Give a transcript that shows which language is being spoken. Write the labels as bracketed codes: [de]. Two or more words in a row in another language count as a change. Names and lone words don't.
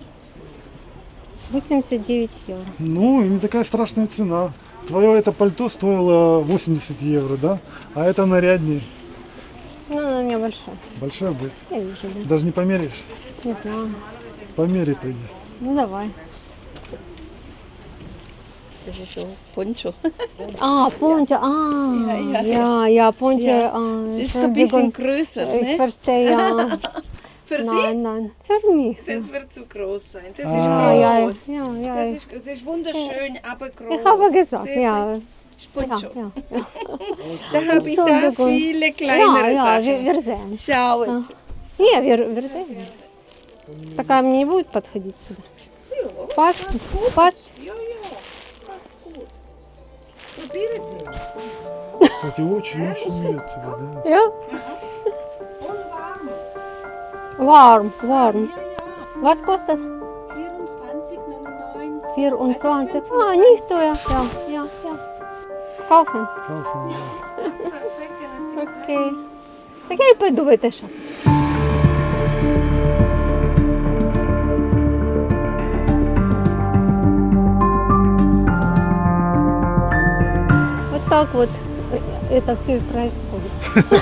[ru] 89 евро. Ну, и не такая страшная цена. Твое это пальто стоило 80 евро, да? А это наряднее. Ну, она у меня большая. Большая будет. Я вижу, да. Даже не померяешь? Не знаю. Померяй, пойди. Ну, давай. [de] Das ist so Poncho. [ru] А, пончо. Ja, пончо. [de] Ja. Das ist so ein bisschen größer, Ich ne? verstehe, ja. Für Sie? Nein. Für mich. Das wird zu groß sein. Das Ah. ist Ja, groß. ja. Das ist wunderschön, aber groß. Ich habe gesagt, Sehr ja. Poncho. Ja. Da habe ich da Entschuldigung. viele kleinere Ja, Sachen. wir sehen. Schauen Sie. Не, wir sehen. [ru] Такая мне не будет подходить сюда. [de] Passt? Passt? Ja, passt gut. Probieren Sie. [ru] Кстати, очень-очень идет тебе, да? [de] Ja? Und warm. Warm. Ja, ja. Was kostet? 24,99. 24. А, nicht teuer. Ja. Kaufen. [ru] Кауфман, да. [de] Das ist perfekt, wenn Sie [ru] Окей. Так я і пойду в этой шапочке. Вот так вот это все и происходит.